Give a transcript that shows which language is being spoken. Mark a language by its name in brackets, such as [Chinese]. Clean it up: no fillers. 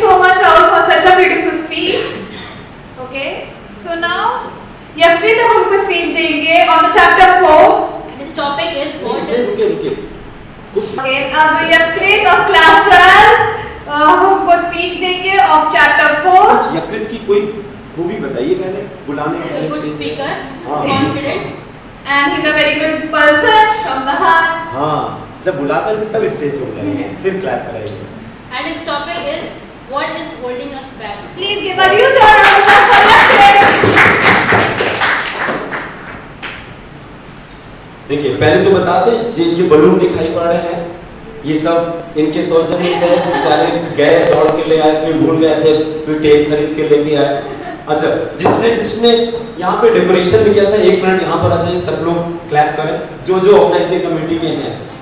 [English] so much Rahul for such a beautiful speech. Okay, so now Yashpreet [Hindi] अब हमको speech देंगे [English] on the chapter 4. This topic is what is. [Hindi] रुकिए। [English] Okay, अब Yashpreet of class 12 [Hindi] हमको speech देंगे [English] of chapter 4. [Hindi] यकृत की कोई खूबी बताइए पहले बुलाने [English] He's a good speaker, [Hindi] हाँ। [English] confident. And he's a very good person from the heart. [Hindi] हाँ, जब बुलाकर के तब स्टेज पे बुलाइए, फिर क्लैप कराइए। [English] And his topic is what is holding us back. Please give a huge round of applause for Lakshmi. [Hindi] देखिए पहले तो बता दें ये बलून दिखाई पड़ रहे हैं, ये सब इनके सौजन्य से बेचारे गए दौड़ के ले आए, फिर भूल गए थे, फिर टेप खरीद के लेके आए। अच्छा, जिसने जिसने यहाँ पे डेकोरेशन भी किया था, 1 मिनट यहाँ पर आ जाइए, सब लोग क्लैप करें, जो ऑर्गेनाइजिंग कमेटी के हैं।